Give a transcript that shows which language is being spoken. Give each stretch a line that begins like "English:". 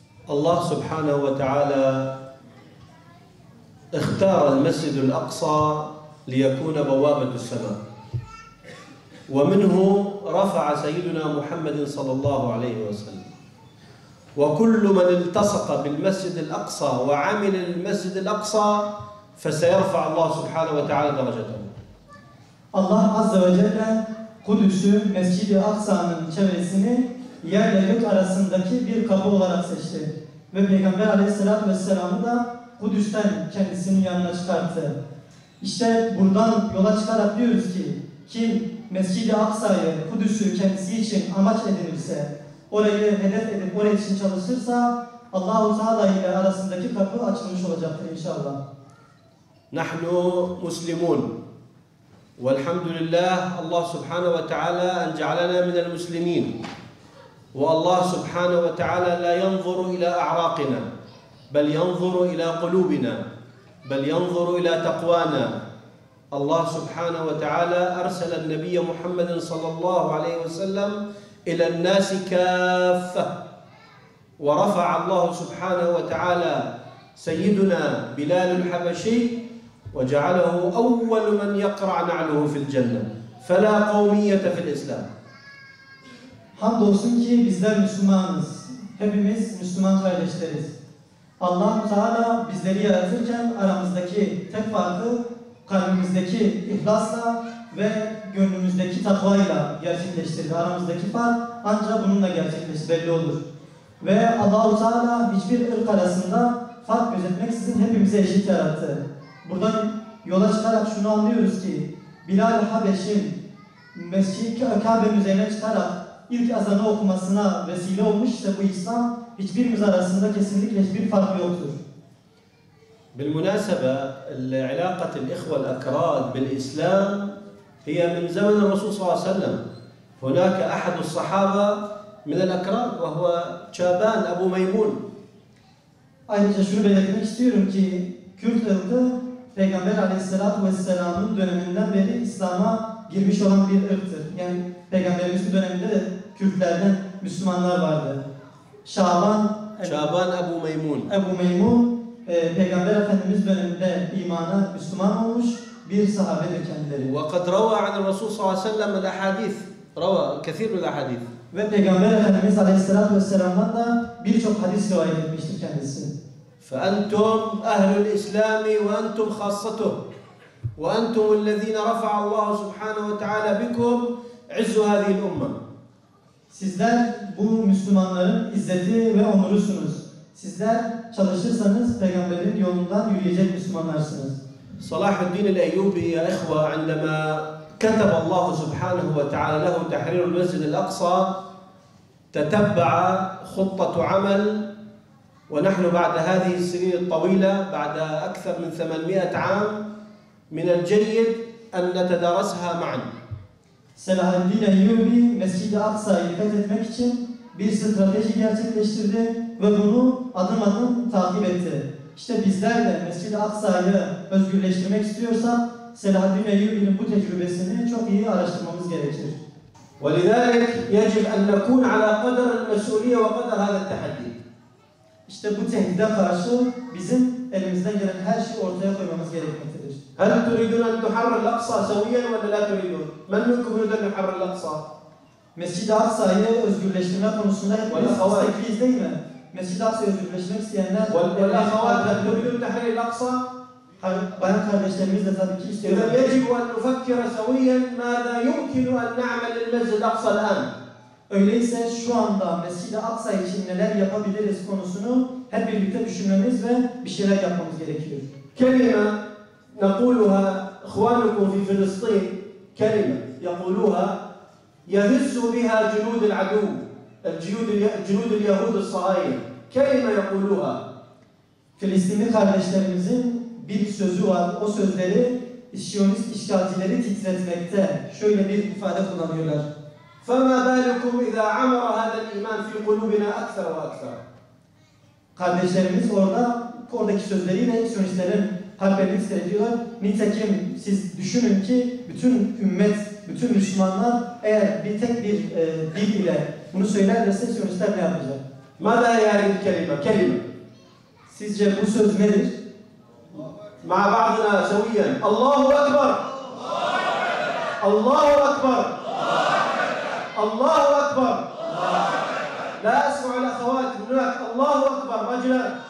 Arabic: الله سبحانه وتعالى اختار المسجد الأقصى ليكون بوابة السماء، ومنه رفع سيدنا محمد صلى الله عليه وسلم. وكل من التصق بالمسجد الأقصى وعمل المسجد الأقصى فسيرفع الله سبحانه وتعالى درجته.
Turkish: Allah Azze ve Celle Kudüs'ü, Mescid-i Aksa'nın çevresini yerle gök arasındaki bir kapı olarak seçti. Ve Peygamber Aleyhisselatü Vesselam'ı da Kudüs'ten kendisinin yanına çıkarttı. İşte buradan yola çıkarak diyoruz ki kim Mescid-i Aksa'yı, Kudüs'ü kendisi için amaç edinirse, orayı hedef edip oraya için çalışırsa Allah-u Teala ile arasındaki kapı açılmış olacaktır inşallah.
Arabic: Nahnu muslimun. والحمد لله الله سبحانه وتعالى أن جعلنا من المسلمين. والله سبحانه وتعالى لا ينظر إلى أعراقنا بل ينظر إلى قلوبنا بل ينظر إلى تقوانا. الله سبحانه وتعالى أرسل النبي محمد صلى الله عليه وسلم إلى الناس كافة. ورفع الله سبحانه وتعالى سيدنا بلال الحبشي وجعله أول من يقرع نعله في الجنة فلا قومية في الإسلام.
Turkish: Hamdolsun ki bizler Müslümanız. Hepimiz Müslüman kardeşleriz. Allah Teala bizleri yaratırken aramızdaki tek farkı kalbimizdeki ihlasla ve gönlümüzdeki takvayla gerçekleştirdi. Aramızdaki fark ancak bununla gerçekleşir, belli olur. Ve Allah-u Teala hiçbir ırk arasında fark gözetmeksizin hepimize eşit yarattı. Buradan yola çıkarak şunu anlıyoruz ki Bilal-i Habeş'in Mescid-i Kabe'nin üzerine çıkarak ilk azanı okumasına vesile olmuşsa bu İslam hiçbirimiz arasında kesinlikle hiçbir fark yoktur.
Arabic: بالمناسبة علاقة الإخوة الأكراد بالإسلام هي من زمن الرسول صلى الله عليه وسلم. هناك أحد الصحابة من الأكراد وهو شابان أبو ميمون.
Turkish: Ayrıca şunu belirtmek istiyorum ki Kürt ırkı Peygamber Aleyhisselatü Vesselam'ın döneminden beri İslam'a girmiş olan bir ırktır. Yani Peygamberimizin döneminde de Kürtlerden Müslümanlar vardı. Şaban Ebu Meymun. Ebu Meymun Peygamber Efendimiz döneminde imana Müslüman olmuş bir sahabedir kendileri.
Arabic: وقد روى عن الرسول صلى الله عليه وسلم الأحاديث روى كثير من الأحاديث.
Turkish: Ve Peygamber Efendimiz Aleyhisselatü Vesselam'dan da birçok hadis rivayet etmiştir kendisi.
Arabic: فأنتم أهل الإسلام وأنتم خاصته وأنتم الذين رفع الله سبحانه وتعالى بكم عز هذه الأمة.
Turkish: Sizler bu Müslümanların izzeti ve onurusunuz. Sizler çalışırsanız Peygamberin yolundan yürüyecek Müslümanlarsınız.
Arabic: صلاح الدين الأيوبي يا إخوة عندما كتب الله سبحانه وتعالى له تحرير المسجد الأقصى تتبع خطة عمل ونحن بعد هذه السنين الطويلة بعد أكثر من 800 عام من الجيد أن نتدارسها معا.
Turkish: Selahaddin Eyyubi Mescid-i Aksa'yı fethetmek için bir strateji gerçekleştirdi ve bunu adım adım takip etti. İşte bizler de Mescid-i Aksa'yı özgürleştirmek istiyorsak Selahaddin Eyyubi'nin bu tecrübesini çok iyi araştırmamız gerekir.
Arabic: ولذلك يجب أن نكون على قدر المسؤولية وقدر هذا التحدي.
Turkish: İşte bu tehdide karşı bizim elimizden gelen her şeyi ortaya koymamız gerekmektedir.
Arabic: هل تريدون أن تحرر الأقصى سويا ولا لا تريدون؟ من منكم يريد أن يحرر الأقصى؟
Turkish: Mescid-i Aksa'yı özgürleştirme konusunda hepimiz istekliyiz değil mi? Mescid-i Aksa'yı özgürleştirmek isteyenler
Arabic: والأخوات هل تريدون تحرير الأقصى؟
Turkish: bayan kardeşlerimiz de tabii ki istiyorlar.
Arabic: إذا يجب أن نفكر سويا ماذا يمكن أن نعمل للمسجد الأقصى الآن.
Turkish: Öyleyse şu anda Mescid-i Aksa için neler yapabiliriz konusunu hep birlikte düşünmemiz ve bir şeyler yapmamız gerekiyor.
Arabic: كلمة نقولها إخوانكم في فلسطين كلمة يقولوها يهز بها جنود العدو جنود اليهود الصهاينة كلمة يقولوها.
Turkish: Filistinli kardeşlerimizin bir sözü var. O sözleri Siyonist işgalcileri titretmekte. Şöyle bir ifade kullanıyorlar.
Arabic: فما بالكم إذا عمر هذا الإيمان في قلوبنا أكثر وأكثر.
Turkish: Kardeşlerimiz oradaki sözleriyle Siyonistlerin harplerini titretiyorlar. Nitekim siz düşünün ki bütün ümmet, bütün Müslümanlar eğer bir tek bir dil ile bunu söylerlerse Siyonistler ne yapacak?
Arabic: ماذا يعني الكلمة؟ كلمة.
Turkish: Sizce bu söz nedir?
Arabic: مع بعضنا سويا الله أكبر الله أكبر الله أكبر لا أسمع الأخوات هناك الله أكبر رجلا.